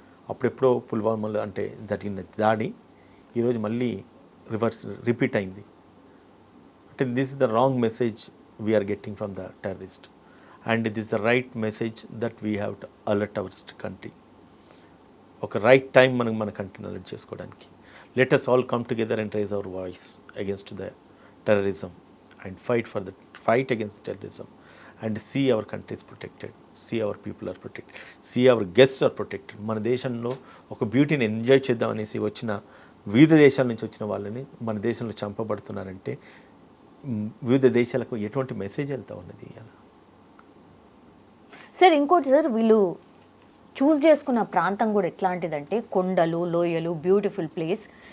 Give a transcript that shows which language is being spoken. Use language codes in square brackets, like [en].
[te] అప్పుడెప్పుడో పుల్వామాలో అంటే జరిగిన దాడి ఈరోజు మళ్ళీ రిపీట్ అయింది. [en] అంటే this is the wrong message we are getting from the terrorist and this the right message that we have to alert our country. [te] ఒక రైట్ టైం మన కంట్రీని అలర్ట్ చేసుకోవడానికి. [en] Let us all come together and raise our voice against the terrorism and fight against terrorism and see our country is protected, see our people are protected, see our guests are protected. [te] మన దేశంలో ఒక బ్యూటీని enjoy చేద్దామనేసి వచ్చిన వివిధ దేశాల నుంచి వచ్చిన వాళ్ళని మన దేశంలో చంపబడుతున్నారంటే వివిధ దేశాలకు ఎటువంటి మెసేజ్ వెళ్తూ ఉన్నది ఇవాళ? సార్ ఇంకోటి సార్, వీళ్ళు చూస్ చేసుకున్న ప్రాంతం కూడా ఎట్లాంటిదంటే కొండలు, లోయలు, బ్యూటిఫుల్ ప్లేస్.